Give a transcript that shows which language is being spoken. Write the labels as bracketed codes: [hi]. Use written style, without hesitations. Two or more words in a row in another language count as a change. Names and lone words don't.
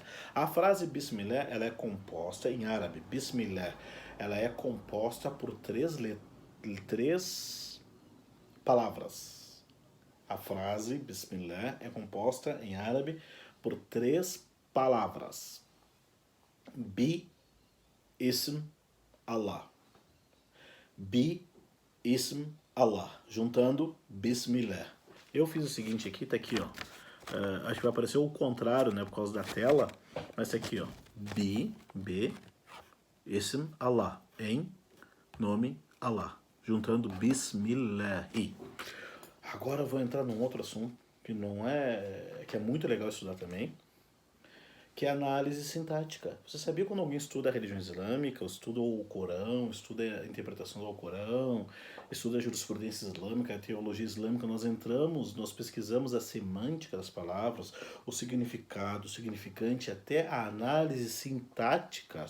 [pt] A frase Bismillah, ela é composta em árabe. Bismillah, ela é composta por três palavras. A frase Bismillah é composta em árabe por 3 palavras. [ar] بـ، اسم، الله. بـ، اسم، الله. [pt] Juntando Bismillah. Eu fiz o seguinte aqui, tá aqui, ó. Acho que vai aparecer o contrário, né, por causa da tela. Mas tá aqui, ó. [ar] بـ، اسم، الله. [pt] Em nome Allah. Juntando Bismillah. Agora eu vou entrar num outro assunto que é muito legal estudar também, que é a análise sintática. Você sabia quando alguém estuda a religião islâmica, estuda o Corão, estuda a interpretação do Corão, estuda a jurisprudência islâmica, a teologia islâmica, nós pesquisamos a semântica das palavras, o significado, o significante, até a análise sintática.